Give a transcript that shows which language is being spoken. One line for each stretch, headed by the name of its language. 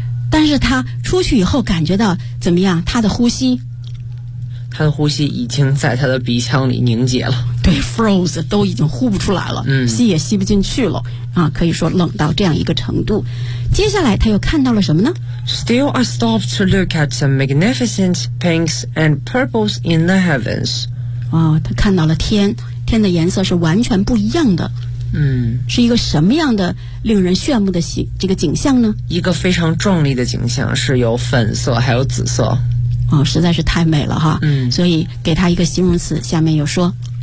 Chinese: 但是他出去以后感觉到怎么样？他的呼吸已经在他的鼻腔里凝结了。对， froze 都已经呼不出来了，吸也吸不进去了啊，可以说冷到这样一个程度。接下来他又看到了什么呢？
English: Still I stopped to look at some magnificent pinks and purples in the heavens。
Chinese: 哦，他看到了天的颜色是完全不一样的。是一个什么样的令人炫目的这个景象呢？一个非常壮丽的景象，是有粉色还有紫色。哦，实在是太美了哈。所以给他一个形容词，下面有说